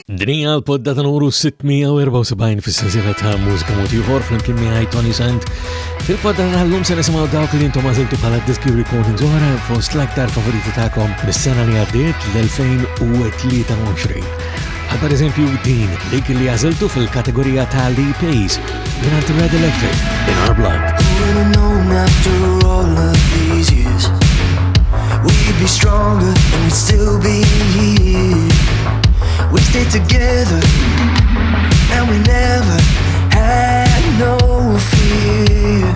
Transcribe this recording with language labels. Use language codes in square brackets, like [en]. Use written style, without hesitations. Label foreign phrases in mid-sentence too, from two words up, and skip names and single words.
[mt] Dinja l-poddata numru 674 fis-sensiela ta' Mużika Mod Ieħor flimkien miegħi Toni Sant. Fil-poddata tal-lum se nisimgħu dawk li intom għażiltu bħala diski recordings oħra fost l-aktar favoriti tagħkom mis-sena li għaddiet l-2023. Per eżempju din dik li għażiltu fil-kategorija ta' LPs minn Red Electric, In Our Blood. [en] After all of these years, we'd be stronger and we'd still be here. We stayed together and we never had no fear.